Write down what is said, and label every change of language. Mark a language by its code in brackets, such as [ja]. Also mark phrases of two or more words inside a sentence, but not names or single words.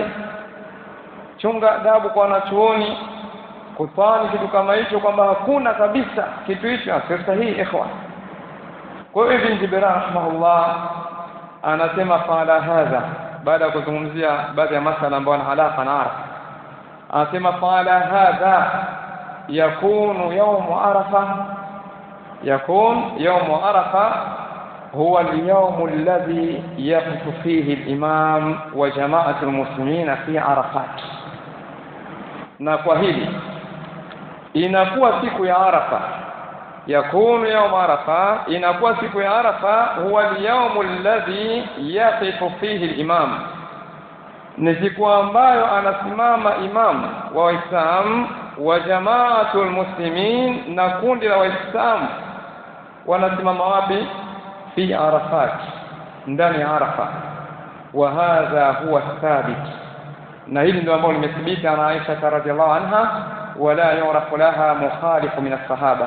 [sw] Chunga adabu kwa wanachuoni kutwani kitu kama hicho kwamba hakuna kabisa kitu hicho si sahihi ikhwan. Kwa hiyo Ibn Jibrin rahimahullah anasema [ar] فلهذا [sw] baada ya kuzungumzia baadhi ya masala ambayo yana alaka na Arafa. [ar] Anasema فلهذا يكون يوم عرفة يوم عرفة هو اليوم الذي يقف فيه الإمام وجماعة المسلمين في عرفات. [sw] na kwa hili inakuwa siku ya Arafa [ar] يكون يوم عرفة [sw] inakuwa siku ya Arafa huwa [ar] اليوم الذي يقف فيه الإمام [sw] ni siku ambayo anasimama imam wa Waislamu wa [ar] جماعة المسلمين [sw] na kundi la Waislamu wanasimama wapi [ar] في عرفات [sw] ndani ya Arafa [ar] وهذا هو ثابت [sw] na hili ndio ambalo limethibita na Aisha [ar] رضي الله عنها ولا يعرف لها مخالف من الصحابة.